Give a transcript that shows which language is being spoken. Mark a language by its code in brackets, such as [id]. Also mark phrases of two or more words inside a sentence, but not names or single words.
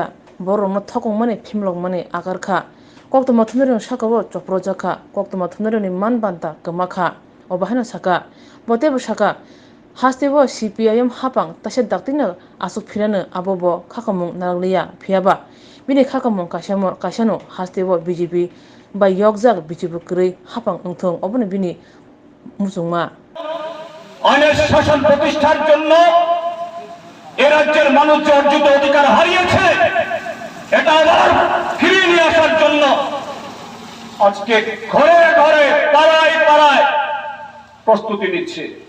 [trp] बररनो थकंमाने फिमलंमाने आगारखा कक्तमा थुनरं साकावो चप्रजाखा कक्तमा थुनरंनि मान बान्ता गमाखा अबाहानो साका बतेबो साका हास्तेवो CPIM हापां तासे दाक्तिनो आसुक फिरानो आबोबो खाखामुं नारलिया फियाबा बिनि खाखामुं काशानो हास्तेवो BJP बा यगजाक BJP क्रೈ हापां अंथों अबने बिनि मुसुंमा [bn] আইনের শাসন প্রতিষ্ঠার জন্য এ রাজ্যের মানুষ যে অর্জিত অধিকার হারিয়েছে এটা আবার ফিরিয়ে নিয়ে আসার জন্য আজকে ঘরে ঘরে পাড়ায় পাড়ায় প্রস্তুতি নিচ্ছে